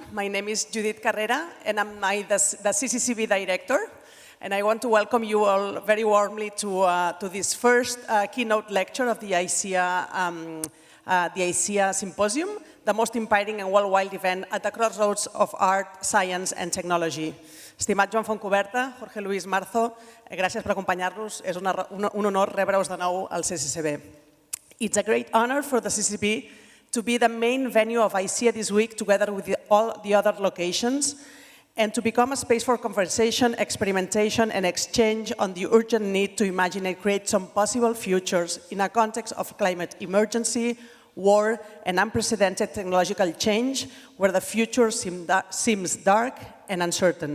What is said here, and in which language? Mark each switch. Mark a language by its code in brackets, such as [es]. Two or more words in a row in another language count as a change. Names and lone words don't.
[en] My name is Judith Carrera, and I'm the CCCB director. And I want to welcome you all very warmly to this first keynote lecture of the ICEA Symposium, the most inspiring and worldwide event at the crossroads of art, science, and technology. [ca] Estimat Joan Fontcuberta, Jorge Luis Marzo, gràcies per acompanyar-nos. És un honor rebre-us de nou al CCCB. [en] It's a great honor for the CCCB to be the main venue of ICEA this week, together with all the other locations, and to become a space for conversation, experimentation, and exchange on the urgent need to imagine and create some possible futures in a context of climate emergency, war, and unprecedented technological change, where the future seems dark and uncertain.